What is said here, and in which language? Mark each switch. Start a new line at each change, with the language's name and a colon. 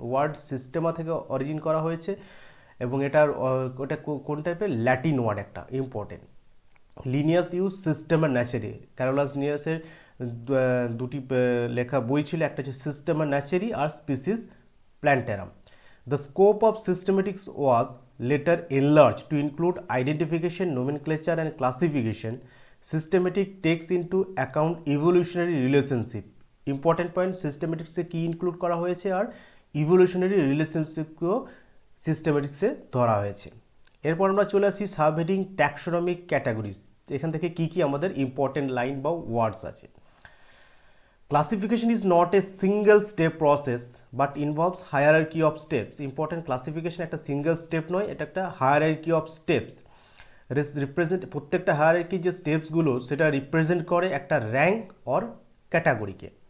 Bangla: Word সিস্টেমা থেকে origin করা হয়েছে, এবং এটার ওটা কোন টাইপের? ল্যাটিন ওয়ার্ড একটা।
English: Important, Linnaeus use Systema Naturae.
Bangla: ক্যারোলাস লিনিয়াসের দুটি লেখা বই ছিল, একটা হচ্ছে সিস্টেমা ন্যাচারি আর species প্ল্যান্টারাম।
English: The scope of systematics was later enlarged to include identification, nomenclature and classification. Systematic takes into account evolutionary relationship.
Bangla: Important point, systematics এ কি ইনক্লুড করা হয়েছে আর ইভলিউশনারি রিলেশনশিপকেও সিস্টেমেটিক্সে ধরা হয়েছে। এরপর আমরা চলে আসি সাবহেডিং ট্যাক্সোনমিক ক্যাটাগরিজ। এখান থেকে কি কি আমাদের ইম্পর্টেন্ট লাইন বা ওয়ার্ডস আছে।
English: Classification is not a single step process but involves hierarchy of steps.
Bangla: Important, classification একটা সিঙ্গেল স্টেপ নয়, এটা একটা হায়ারার্কি অফ স্টেপস। রিপ্রেজেন্ট, প্রত্যেকটা হায়ারার্কি যে স্টেপসগুলো সেটা রিপ্রেজেন্ট করে একটা র্যাঙ্ক অর ক্যাটাগরিকে।